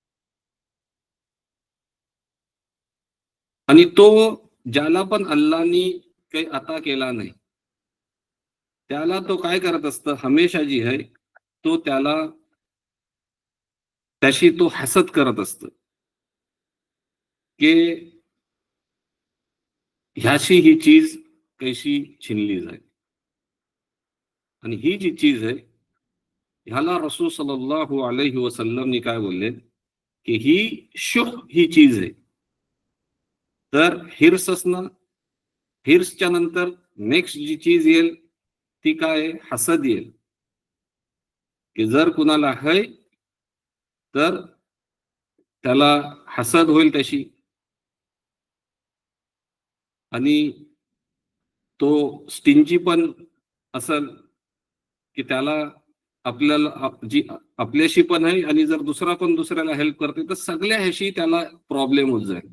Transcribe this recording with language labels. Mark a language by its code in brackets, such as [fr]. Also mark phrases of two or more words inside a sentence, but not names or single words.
[mr] आणि तो ज्याला पण अल्लानी काही अता केला नाही, त्याला तो काय करत असतं, हमेशा जी आहे तो त्याशी तो हसत करत असत की ह्याशी ही चीज कैशी छिनली जाईल. आणि ही जी चीज आहे, ह्याला [ar] رسول صلى الله عليه [mr] वसल्लमने काय बोलले की ही शुभ ही चीज आहे. तर हिर्स असणं, हिर्सच्या नंतर नेक्स्ट जी चीज येईल ती काय, हसद येईल. की जर कुणाला आहे तर त्याला हसद होईल त्याशी, आणि तो स्टिंजी पण असल की त्याला आपल्याला जी आपल्याशी पण आहे, आणि जर दुसरा पण दुसऱ्याला हेल्प करते तर सगळ्या ह्याशी त्याला प्रॉब्लेम होत जाईल.